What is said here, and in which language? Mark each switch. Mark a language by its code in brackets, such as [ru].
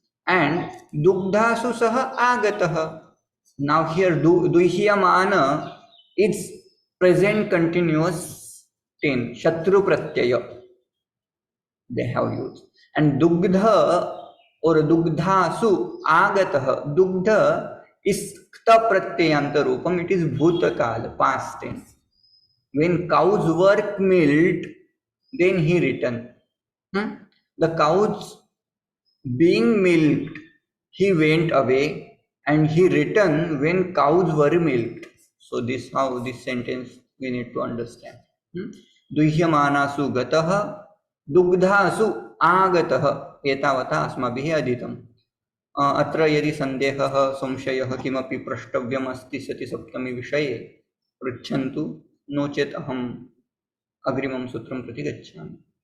[sa] And दुग्धासु सह आगतः. [en] Now here दुह्यमान is present continuous tense, shatru pratyaya they have used. And dugdha or dugdhasu agatah, dugdha is kta pratyayanta rupam, it is bhutakal, past tense. When cows were milked, then he returned. The cows being milked, he went away and he returned when cows were milked. So this how this sentence we need to understand. [sa] दुह्यमानासु गतः दुग्धासु आगतः एतावता अस्माभिः अधीतम्। अत्र यदि सन्देहः संशयः किमपि प्रष्टव्यम् अस्ति सतिसप्तमी विषये पृच्छन्तु, नो चेत् अहम् अग्रिमं सूत्रं प्रति गच्छामि।